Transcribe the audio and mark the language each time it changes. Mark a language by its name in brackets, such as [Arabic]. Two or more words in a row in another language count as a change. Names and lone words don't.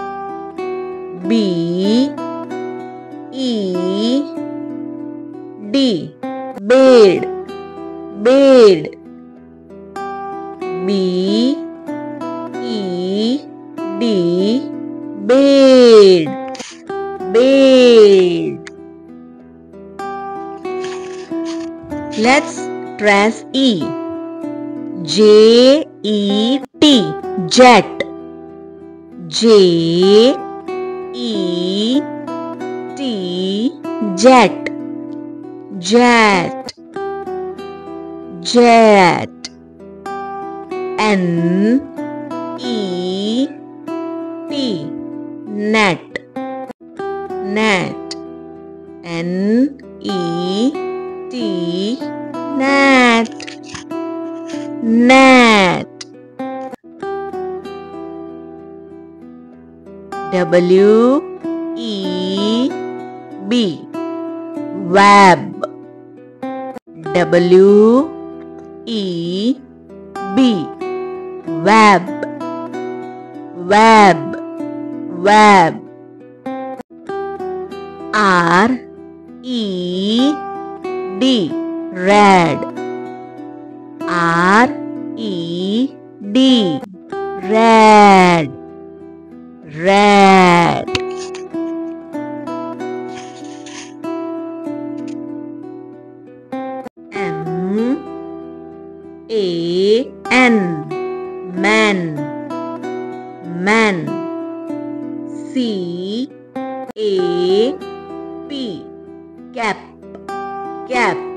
[English] B-E-D, bed, bed. B-E-D, bed, bed. Let's trace E. J-E-T, jet. J-E-T, jet. Jet, jet. N-E-T, net, net. N-E-T, net, net. W-E-B, web. W-E-B, web, web, web. R-E-D, red. R-E-D, red, red. M-A-N, man, man. C-A-P, cap, cap.